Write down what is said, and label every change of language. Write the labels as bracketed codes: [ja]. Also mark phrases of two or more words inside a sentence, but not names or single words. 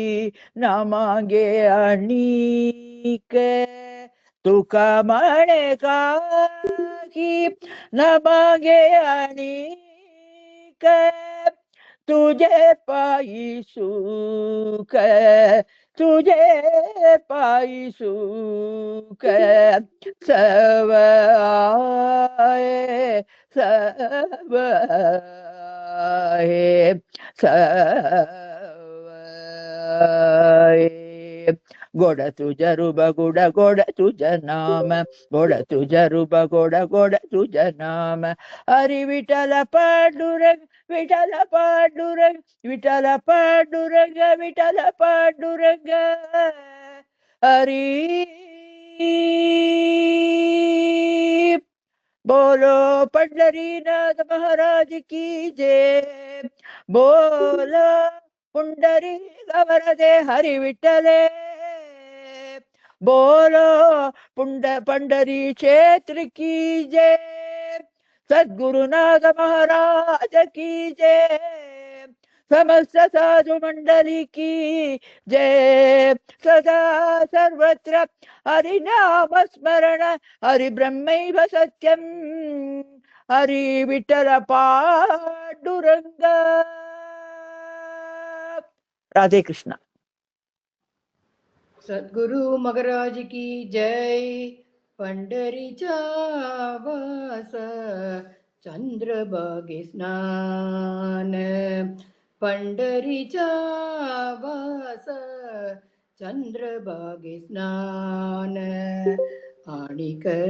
[mr] ना मागे आणिक तुका म्हणे काही ना मागे आणिक तुझे पायी सुख तुझे पायी सुख सब आहे सब आहे सब आहे गोड तुझ रूप गोड गोड तुझ नाम गोड तुझ रूप गोड गोड तुझ नाम हरी विठ्ठल पांडुरंग विठ्ठल पांडुरंग विठ्ठल पांडुरंग विठ्ठल पांडुरंग हरी [hi] बोलो पंढरीनाथ महाराज की जय बोलो पुंडरी गवरदे हरि विठ्ठले बोलो पंढरी क्षेत्र की जय सद्गुरुनाथ महाराज की जय समस्त साधु मंडली की जय सदा सर्वत्र हरि नाम स्मरण [sa] हरि ब्रह्मैव सत्यम [hi] हरि विठ्ठल पांडुरंग राधे कृष्ण सद्गुरु महाराज की जय [mr] पंढरीचा वास चंद्रभागे स्नान पंढरीचा वास चंद्रभागे स्नान आणिक